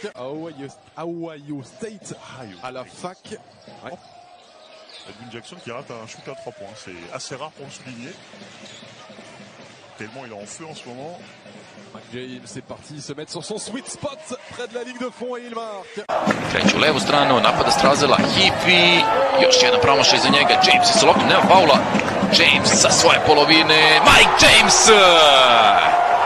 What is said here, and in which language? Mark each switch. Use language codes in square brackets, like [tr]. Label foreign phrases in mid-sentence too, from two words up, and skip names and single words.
[fr] Ohio State à la fac. Ouais. Edwin Jackson qui rate un shoot à 3 points. C'est assez rare pour le souligner. Tellement il est en feu en ce moment. James, c'est parti, il se met sur son [en] sweet spot [fr] près de la ligne de fond et il marque. [sr] Kreću u levu stranu, napada Strazela, Hipi, još jedan promašaj za njega, James iz loptu, nema faula, James sa svoje polovine, Mike James!